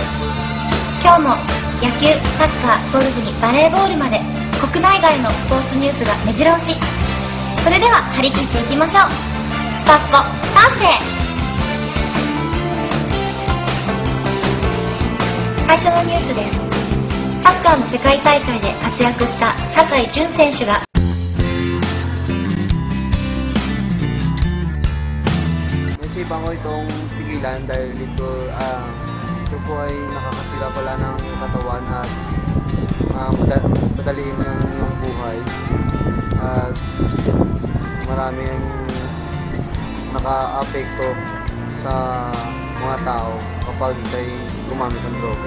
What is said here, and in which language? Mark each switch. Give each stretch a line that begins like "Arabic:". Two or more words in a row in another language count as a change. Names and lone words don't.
Japanese: 今日も野球、サッカー、ゴルフにバレーボールまで国内外のスポーツニュースが目白押し。それでは張り切っていきましょう。スパスポ賛成。最初のニュースです。サッカーの世界大会で活躍した酒井純選手が
Filipino: Naisipan ko itong pigilan dahil ito po ay nakakasira pala ng katawan at madaliin yung buhay at maraming naka-apekto sa mga tao kapag ikay gumamit ng droga.